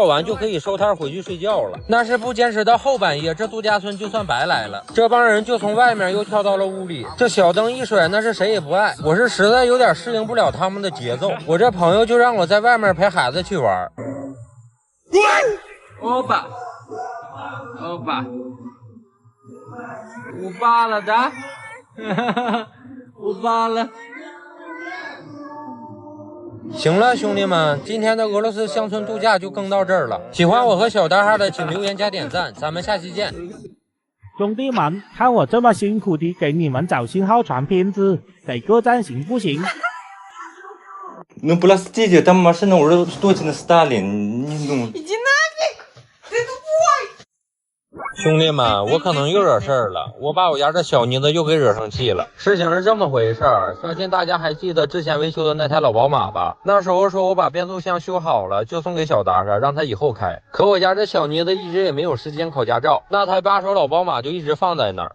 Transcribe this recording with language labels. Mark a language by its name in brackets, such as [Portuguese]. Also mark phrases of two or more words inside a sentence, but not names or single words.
[Chinese] 完就可以收摊回去睡觉了，那是不坚持到后半夜，这度假村就算白来了。这帮人就从外面又跳到了屋里，这小灯一甩，那是谁也不爱。我是实在有点适应不了他们的节奏，我这朋友就让我在外面陪孩子去玩。 [Russian] опа, опа ，упала, да? упала。 [Chinese] 行了，兄弟们，今天的俄罗斯乡村度假就更到这儿了。喜欢我和小大哈的，请留言加点赞，咱们下期见。兄弟们，看我这么辛苦地给你们找信号传片子，给个赞行不行 [Russian] Ну, простите, там машина уже точно стали. Не думаю. Иди нафиг! Ты тупой! [Chinese] 兄弟们，我可能又惹事儿了，我把我家这小妮子又给惹生气了。事情是这么回事儿，相信大家还记得之前维修的那台老宝马吧？那时候说我把变速箱修好了，就送给小达达，让他以后开。可我家这小妮子一直也没有时间考驾照，那台8手老宝马就一直放在那儿。